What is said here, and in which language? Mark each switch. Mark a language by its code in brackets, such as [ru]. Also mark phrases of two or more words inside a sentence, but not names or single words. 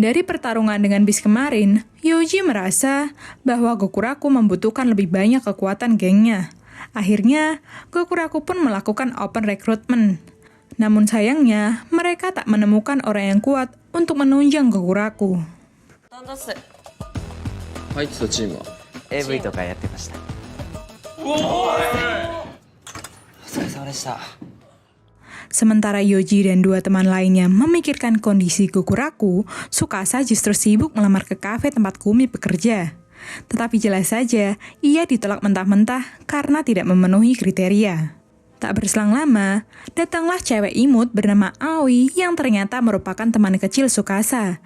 [id] Dari pertarungan dengan bis kemarin, Yoji merasa bahwa Gokuraku membutuhkan lebih banyak kekuatan gengnya. Akhirnya, Gokuraku pun melakukan [en] open recruitment. [id] Namun sayangnya, mereka tak menemukan orang yang kuat untuk menunjang Gokuraku. [ja] 入ってたチームは AV とかやってました。お疲れ様でした。 [id] Sementara Yoji dan dua teman lainnya memikirkan kondisi Gokuraku, Tsukasa justru sibuk melamar ke kafe tempat Kumi bekerja. Tetapi jelas saja, ia ditolak mentah-mentah karena tidak memenuhi kriteria. Tak berselang lama, datanglah cewek imut bernama Aoi yang ternyata merupakan teman kecil Tsukasa.